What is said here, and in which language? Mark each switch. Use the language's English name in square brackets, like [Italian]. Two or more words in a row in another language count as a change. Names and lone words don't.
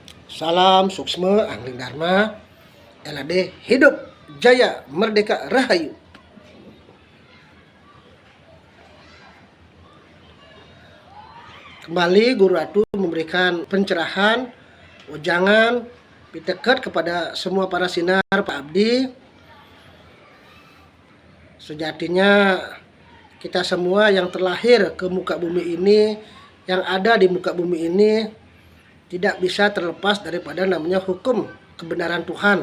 [Indonesian] Salam Suksma Angling Dharma LAD Hidup Jaya Merdeka Rahayu. Kembali Guru Atu memberikan pencerahan, wejangan, piteket kepada semua para sinar Pak Abdi. Sejatinya kita semua yang terlahir ke muka bumi ini, yang ada di muka bumi ini, tidak bisa terlepas daripada namanya hukum kebenaran Tuhan.